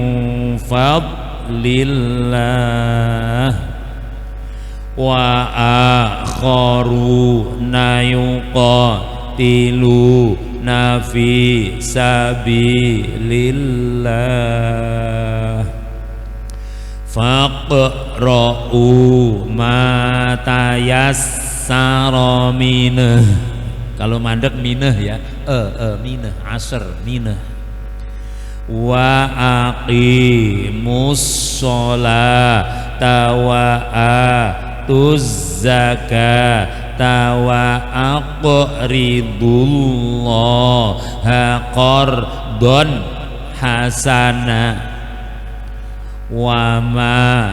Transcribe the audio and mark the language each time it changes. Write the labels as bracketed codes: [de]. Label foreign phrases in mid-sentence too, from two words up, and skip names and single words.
[ar] فضل الله وآخرون يقاتلون في سبيل الله فاقرءوا ما تيسر منه. [id] Kalau mandek minah ya, minah, asr minah. [ar] وأقيموا الصلاة وآتوا الزكاة وأقرضوا الله قرضا حسنا وما